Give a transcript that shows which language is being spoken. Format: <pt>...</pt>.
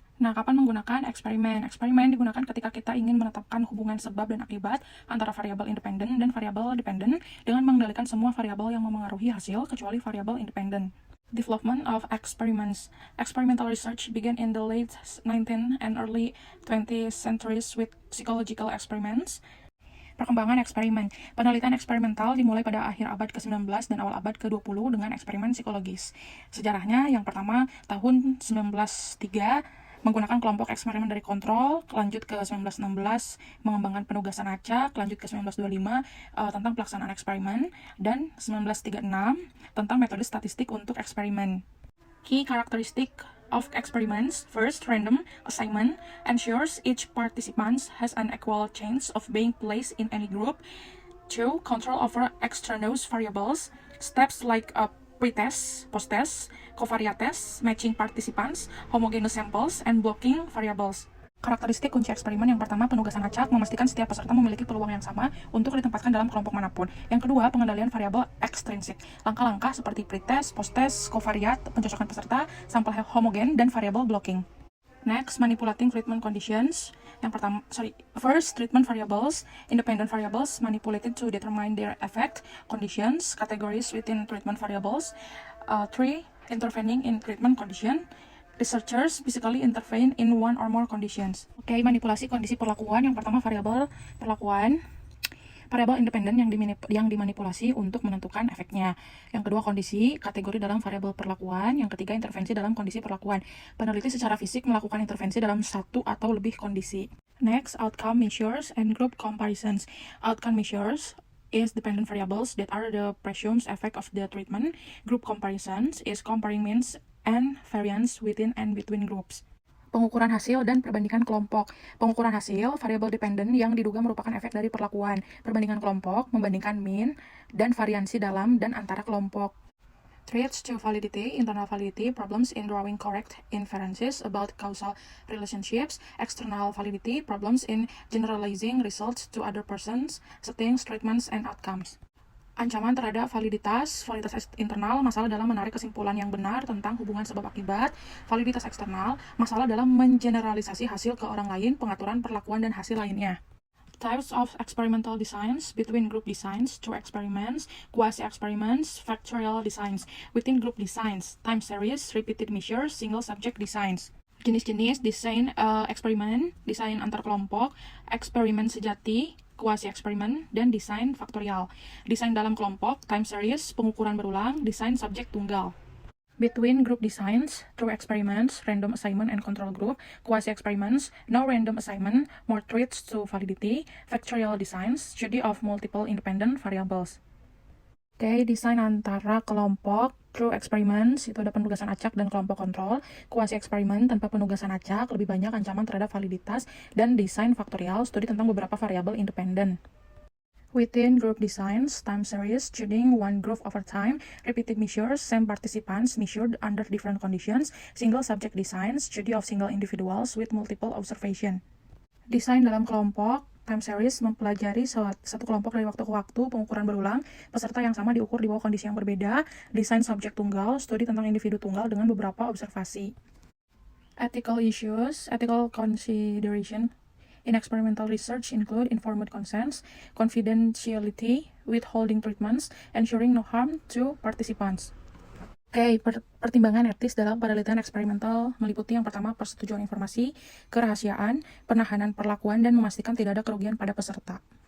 <id>Nah, kapan menggunakan eksperimen? Eksperimen digunakan ketika kita ingin menetapkan hubungan sebab dan akibat antara variabel independen dan variabel dependen dengan mengendalikan semua variabel yang memengaruhi hasil kecuali variabel independen.</id> <en>Development of experiments. Experimental research began in the late 19th and early 20th centuries with psychological experiments.</en> <id>Perkembangan eksperimen. Penelitian eksperimental dimulai pada akhir abad ke-19 dan awal abad ke-20 dengan eksperimen psikologis. Sejarahnya, yang pertama tahun 1903 menggunakan kelompok eksperimen dari kontrol, lanjut ke 1916 mengembangkan penugasan acak, lanjut ke 1925 tentang pelaksanaan eksperimen, dan 1936 tentang metode statistik untuk eksperimen.</id> <en>Key characteristic of experiments. First, random assignment ensures each participant has an equal chance of being placed in any group. 2. Control over extraneous variables. Steps like pretest, posttest, covariate test, matching participants, homogeneous samples, and blocking variables.</en> <id>Karakteristik kunci eksperimen yang pertama, penugasan acak, memastikan setiap peserta memiliki peluang yang sama untuk ditempatkan dalam kelompok manapun. Yang kedua, pengendalian variabel ekstrinsik. Langkah-langkah seperti pretest, posttest, covariate, pencocokan peserta, sampel homogen, dan variabel blocking.</id> <en>Next, manipulating treatment conditions. First, treatment variables. Independent variables manipulated to determine their effect. Conditions, categories within treatment variables. 3. Intervening in treatment condition. Researchers physically intervene in one or more conditions.</en> <id>Oke, manipulasi kondisi perlakuan. Yang pertama, variabel perlakuan. Variabel independen yang dimanipulasi untuk menentukan efeknya. Yang kedua, kondisi, kategori dalam variabel perlakuan. Yang ketiga, intervensi dalam kondisi perlakuan. Peneliti secara fisik melakukan intervensi dalam satu atau lebih kondisi.</id> <en>Next, outcome measures and group comparisons. Outcome measures is dependent variables that are the presumed effect of the treatment. Group comparisons is comparing means and variance within and between groups.</en> <id>Pengukuran hasil dan perbandingan kelompok. Pengukuran hasil, variabel dependen yang diduga merupakan efek dari perlakuan. Perbandingan kelompok, membandingkan mean, dan variansi dalam dan antara kelompok.</id> <en>Threats to validity, internal validity, problems in drawing correct inferences about causal relationships, external validity, problems in generalizing results to other persons, settings, treatments, and outcomes.</en> <id>Ancaman terhadap validitas internal, masalah dalam menarik kesimpulan yang benar tentang hubungan sebab akibat. Validitas eksternal, masalah dalam mengeneralisasi hasil ke orang lain, pengaturan perlakuan dan hasil lainnya.</id> <en>Types of experimental designs, between group designs, true experiments, quasi-experiments, factorial designs, within group designs, time series, repeated measures, single subject designs.</en> <id>Jenis-jenis desain eksperimen, desain antar kelompok, eksperimen sejati, quasi-eksperimen, dan desain faktorial. Desain dalam kelompok, time series, pengukuran berulang, desain subjek tunggal.</id> <en>Between group designs, true experiments, random assignment and control group, quasi-experiments, no random assignment, more threats to validity, factorial designs, study of multiple independent variables.</en> <id>Oke, desain antara kelompok, true experiments, itu ada penugasan acak dan kelompok kontrol. Quasi-eksperimen tanpa penugasan acak, lebih banyak ancaman terhadap validitas. Dan desain faktorial, studi tentang beberapa variabel independen.</id> <en>Within group designs, time series, studying one group over time, repeated measures, same participants measured under different conditions, single subject designs, study of single individuals with multiple observation.</en> <id>Desain dalam kelompok, time series mempelajari satu kelompok dari waktu ke waktu, pengukuran berulang, peserta yang sama diukur di bawah kondisi yang berbeda. Desain subjek tunggal, studi tentang individu tunggal dengan beberapa observasi.</id> <en>Ethical issues, ethical consideration in experimental research include informed consents, confidentiality, withholding treatments, ensuring no harm to participants.</en> <id>Oke, pertimbangan etis dalam penelitian eksperimental meliputi yang pertama persetujuan informasi, kerahasiaan, penahanan perlakuan, dan memastikan tidak ada kerugian pada peserta.</id>